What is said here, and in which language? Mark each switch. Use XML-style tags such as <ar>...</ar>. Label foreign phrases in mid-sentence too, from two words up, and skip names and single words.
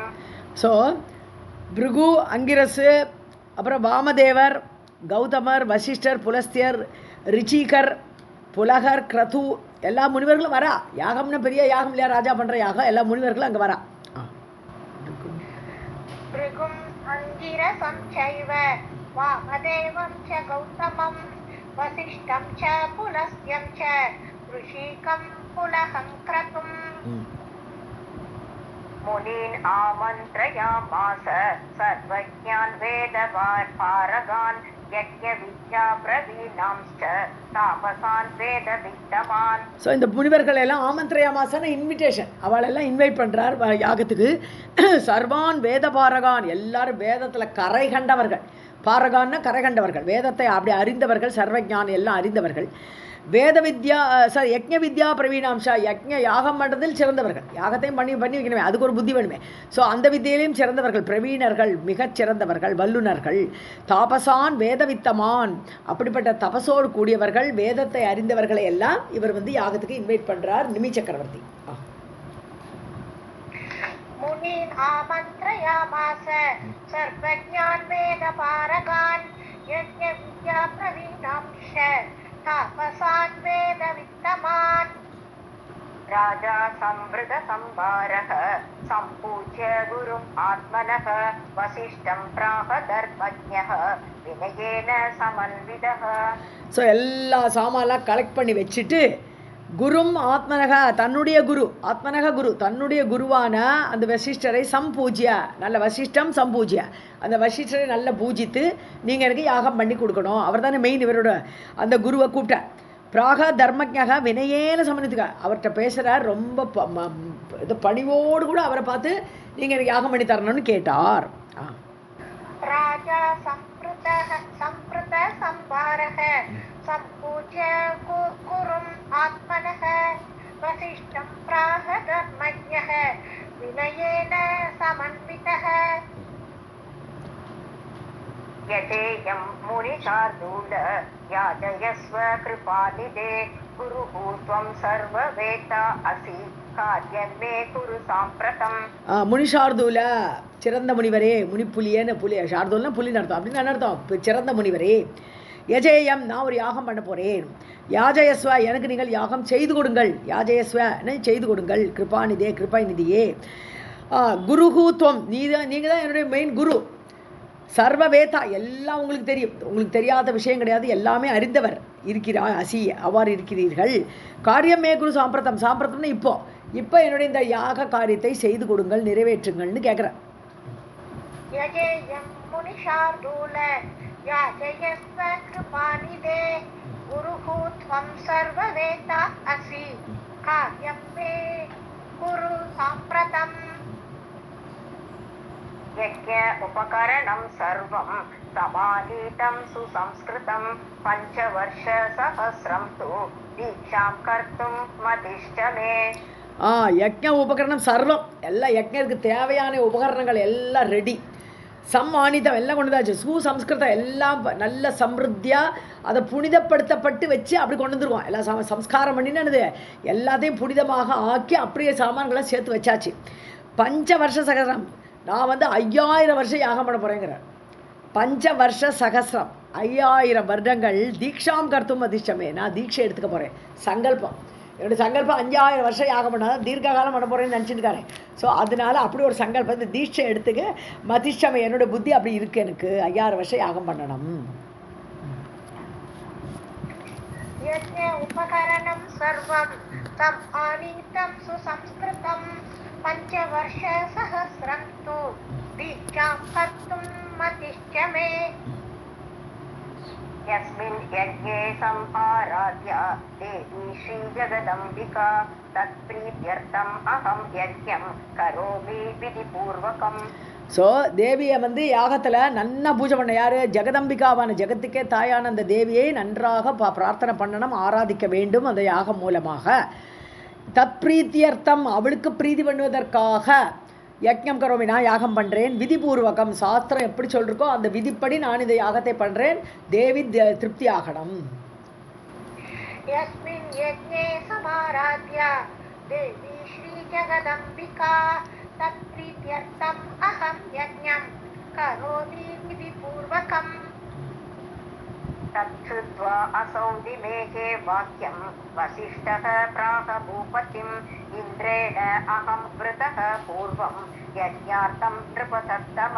<ta>ஸோ பிருகு, அங்கிரசு, அப்புறம் வாமதேவர், கௌதமர், வசிஷ்டர், புலஸ்தியர், ரிச்சிகர், புலகர், கிரது எல்லா முனிவர்களும் வரா. யாகம்னு பெரிய யாகம் இல்லையா, ராஜா பண்ணுற யாகம், எல்லா முனிவர்களும் அங்கே வரா.</ta> <sa>वामदेवं च गौतमं वसिष्ठं च पुलस्त्यं च ऋषिकं पुलहं क्रतुम्. मुनीन् आमन्त्रयामास सर्वज्ञान् वेदपारगान् यज्ञविद्या प्रवीणांश्च तापसान् वेदविद्वान्.</sa> <ta>ஸோ இந்த முனிவர்கள் எல்லாம் ஆமந்திரயாமாசன இன்விடேஷன், அவளெல்லாம் இன்வைட் பண்ணுறார் யாகத்துக்கு.</ta> <sa>सर्वान् वेदपारगान्,</sa> <ta>எல்லாரும் வேதத்தில் கரை கண்டவர்கள், பாரகான்னா கரை கண்டவர்கள், வேதத்தை அப்படி அறிந்தவர்கள், சர்வஜானம் எல்லாம் அறிந்தவர்கள்.</ta> <sa>वेद विद्या यज्ञ विद्या प्रवीणांश्च,</sa> <ta>யாகம் பண்ணுறதில் சிறந்தவர்கள், யாகத்தையும் பண்ணி வைக்கணுமே, அதுக்கு ஒரு புத்தி வேணுமே. ஸோ அந்த வித்தியிலையும் சிறந்தவர்கள், பிரவீணர்கள், மிகச் சிறந்தவர்கள், வல்லுநர்கள்.</ta> <sa>तापसान् वेदवित्तमान्,</sa> <ta>அப்படிப்பட்ட தபசோடு கூடியவர்கள், வேதத்தை அறிந்தவர்களை எல்லாம் இவர் யாகத்துக்கு இன்வைட் பண்ணுறார் நிமி சக்கரவர்த்தி.</ta> <sa>मुनीन् आमन्त्रयामास सर्वज्ञान् वेदपारगान् यज्ञविद्याप्रवीणांश्च तापसान् वेदवित्तमान्. राजा संवृतसंभारः सम्पूज्य गुरुम् आत्मनः वसिष्ठं प्राह धर्मज्ञः विनयेन समन्वितः.</sa> <ta>ஸோ எல்லா சாமான்லாம் கலெக்ட் பண்ணி வச்சுட்டு</ta> <sa>गुरुम् आत्मनः,</sa> <ta>தன்னுடைய குரு, ஆத்மனக குரு, தன்னுடைய குருவான அந்த வசிஷ்டரை சம்பூஜ்ய, நல்ல</ta> <sa>वसिष्ठं सम्पूज्य,</sa> <ta>அந்த வசிஷ்டரை நல்ல பூஜித்து நீங்கள் எனக்கு யாகம் பண்ணி கொடுக்கணும். அவர் தானே மெயின், இவரோட அந்த குருவை கூப்பிட்டார்.</ta> <sa>प्राह धर्मज्ञः विनयेन समन्वितः,</sa> <ta>அவர்கிட்ட பேசுகிறார், ரொம்ப இது பணிவோடு கூட அவரை பார்த்து நீங்கள் எனக்கு யாகம் பண்ணி தரணும்னு கேட்டார்.</ta> <sa>राजा संप्रत संभारः सम्पूज्य गुरुम् आत्मनः वसिष्ठं प्राह धर्मज्ञः विनयेन समन्वितः. यजेयं मुनिशार्दूल याजयस्व कृपानिधे गुरुः त्वं सर्ववेत्ता असि कार्यं मे कुरु साम्प्रतम्.</sa> <ta>முனிஷார்தூல, சிறந்த முனிவரே, முனிப்புலியேன்னு, புலி ஷார்தூல்னா புலின்னு அர்த்தம், அப்படின்னு அர்த்தம், சிறந்த முனிவரே. யஜேயம், நான் ஒரு யாகம் பண்ண போகிறேன். யாஜயஸ்வ, எனக்கு நீங்கள் யாகம் செய்து கொடுங்கள். யாஜயஸ்வ, செய்து கொடுங்கள். கிருபாநிதே, கிருபாநிதியே. குருஹூத்வம், நீங்கள் தான் என்னுடைய மெயின் குரு. சர்வவேதா, எல்லாம் உங்களுக்கு தெரியும், உங்களுக்கு தெரியாத விஷயம் கிடையாது, எல்லாமே அறிந்தவர் இருக்கிறார். அவ்வாறு இருக்கிறீர்கள்.</ta> <sa>कार्यमे कुरु साम्प्रतम्,</sa> <ta>சாம்பிரதம்னு இப்போ என்னுடைய இந்த யாக காரியத்தை செய்து கொடுங்கள், நிறைவேற்றுங்கள்னு கேட்குறேன்.</ta> <sa>यजेयं मुनिशार्दूल याजयस्व कृपानिधे गुरुः त्वं सर्ववेत्ता असि कार्यं मे कुरु साम्प्रतम्. यज्ञ उपकरणं सर्वं समानीतं सुसंस्कृतं पञ्चवर्षसहस्रं तु दीक्षां कर्तुं मतिश्च मे. यज्ञ उपकरणं सर्वम्,</sa> <ta>எல்லாம் யஜ்ஞருக்கு தேவையான உபகரணங்கள் எல்லாம் ரெடி. சம்மானிதம் எல்லாம் கொண்டுதாச்சு. சுசம்ஸ்கிருதம் எல்லாம் நல்ல சம்ருத்தியாக அதை புனிதப்படுத்தப்பட்டு வச்சு அப்படி கொண்டு வந்துருவோம். எல்லாம் சம்ஸ்காரம் பண்ணினது எல்லாத்தையும் புனிதமாக ஆக்கி அப்படியே சாமான்களை சேர்த்து வச்சாச்சு.</ta> <sa>पञ्च वर्ष सहस्रम्,</sa> <ta>நான் 5000 வருஷம் யாகம் பண்ண போகிறேங்கிறேன்.</ta> <sa>पञ्च वर्ष सहस्रम्,</sa> <ta>5000 வருடங்கள்.</ta> <sa>दीक्षां कर्तुं मतिश्चमे,</sa> <ta>நான் தீட்சை எடுத்துக்க போகிறேன். சங்கல்பம், என்னுடைய சங்கல்பம் 5000 வருஷம் யாகம் பண்ணாதான் தீர்க்க காலம் பண்ண போகிறேன்னு நினச்சிட்டுருக்காரு. ஸோ அதனால அப்படி ஒரு சங்கல்பத்தை தீட்சை எடுத்துக்க மதிஷ்டமே, என்னோடய புத்தி அப்படி இருக்குது, எனக்கு 5000 வருஷம் யாகம் பண்ணணும்.</ta> <sa>यज्ञ उपकरणं सर्वं तम् आनीतं सुसंस्कृतं पञ्चवर्षसहस्रं तु दीक्षां कर्तुं मतिश्च मे. यस्मिन् यज्ञे संहाराध्या देवी श्रीजगदम्बिका तत्प्रीत्यर्थम् अहं यज्ञं करोमि विधिपूर्वकम्.</sa> <ta>ஸோ தேவியை யாகத்தில் நன்னா பூஜை பண்ண யார்? ஜெகதம்பிகாவான, ஜெகத்துக்கே தாயான அந்த தேவியை நன்றாக பிரார்த்தனை பண்ணணும், ஆராதிக்க வேண்டும் அந்த யாகம் மூலமாக. தத்பிரீத்தியர்த்தம், அவளுக்கு பிரீதி பண்ணுவதற்காக</ta> <sa>यज्ञं करोमि,</sa> <ta>நான் யாகம் பண்ணுறேன். விதிபூர்வகம், சாஸ்திரம் எப்படி சொல்லிருக்கோ அந்த விதிப்படி நான் இந்த யாகத்தை பண்ணுறேன். தேவி திருப்தி ஆகணும்.</ta> <sa>यस्मिन् यज्ञे समाराध्या देवी श्रीजगदम्बिका तत्प्रीत्यर्थम् अहं यज्ञं करोमि विधिपूर्वकम्. तच्छ्रुत्वा असौ दिमेहे वाक्यं वसिष्ठः प्राह भूपतिम् इन्द्रेण अहं वृतः पूर्वं यज्ञार्थं नृपसत्तम.</sa>